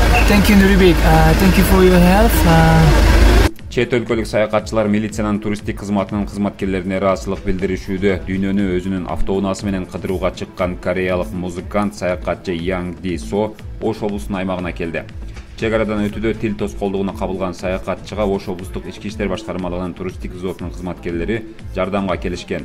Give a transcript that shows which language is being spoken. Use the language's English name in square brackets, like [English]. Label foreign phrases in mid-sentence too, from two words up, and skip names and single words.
[English] Thank you Nuribek. Thank you for your help. [Kyrgyz] Чет өлкөлүк саякатчылар милициянын туристтик кызматынын кызматкерлерине ыраазычылык билдиришүүдө. Дүйнөнү өзүнүн автоунаасы менен кыдырууга чыккан кореялык музыкант саякатчы Yang Ди Со Ош облусунун аймагына келди. Чек арадан өтүүдө тил тоскоолдугуна кабылган саякатчыга Ош облустук ички иштер башкармалыгынын туристтик взводунун кызматкерлери жардамга келишкен.